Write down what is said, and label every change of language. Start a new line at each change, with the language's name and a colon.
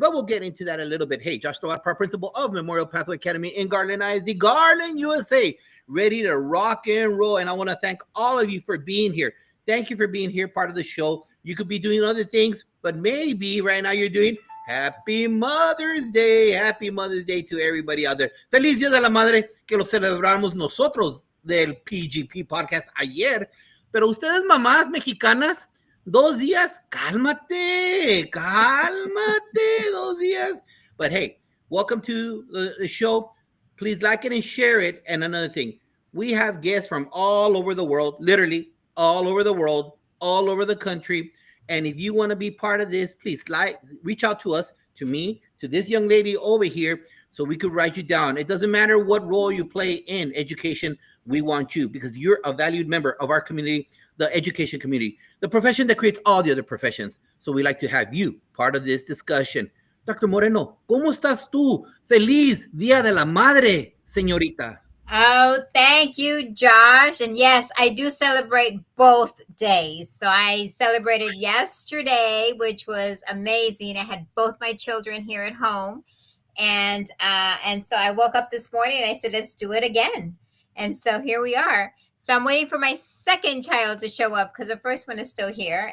English: But we'll get into that a little bit. Hey, Josh Tovar, principal of Memorial Pathway Academy in Garland ISD, Garland, USA, ready to rock and roll. And I want to thank all of you for being here. Thank you for being here, part of the show. You could be doing other things, but maybe right now you're doing Happy Mother's Day. Happy Mother's Day to everybody out there.
Spanish: Feliz Día de la Madre, que lo celebramos nosotros del PGP Podcast ayer. Pero ustedes, mamás mexicanas, 2 días, cálmate, 2 días.
English: But hey, welcome to the show. Please like it and share it. And another thing, we have guests from all over the world, literally all over the world, all over the country. And if you want to be part of this, please reach out to us, to me, to this young lady over here, so we could write you down. It doesn't matter what role you play in education. We want you because you're a valued member of our community, the education community, the profession that creates all the other professions. So we like to have you part of this discussion.
Spanish: Dr. Moreno, ¿cómo estás tú? Feliz Día de la Madre, señorita.
English: Oh, thank you, Josh. And yes, I do celebrate both days. So I celebrated yesterday, which was amazing. I had both my children here at home. And so I woke up this morning and I said, let's do it again. And so here we are. So I'm waiting for my second child to show up because the first one is still here.